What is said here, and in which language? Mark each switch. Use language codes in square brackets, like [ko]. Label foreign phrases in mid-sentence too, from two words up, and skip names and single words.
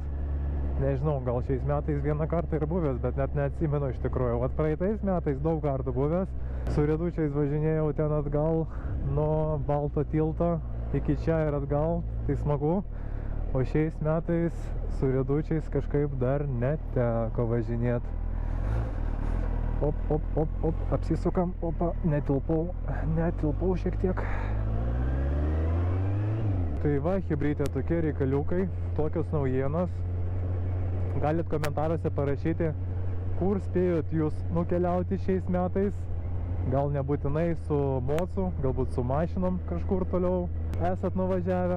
[lt] Nežinau, gal šiais metais vieną kartą ir buvęs, bet net neatsimenu iš tikrųjų. Vat praeitais metais daug kartų buvęs. Su riedučiais važinėjau ten atgal nuo Balto tilto iki čia ir atgal, tai smagu. O šiais metais su riedučiais kažkaip dar neteko važinėti. Op, op, op, op, apsisukam, opa, netilpau šiek tiek. Tai va, hibridė tokie reikaliukai, tokios naujienos. Galit komentaruose parašyti, kur spėjot jūs nukeliauti šiais metais. Gal nebūtinai su mocu, galbūt su mašinom kažkur toliau esat nuvažiavę.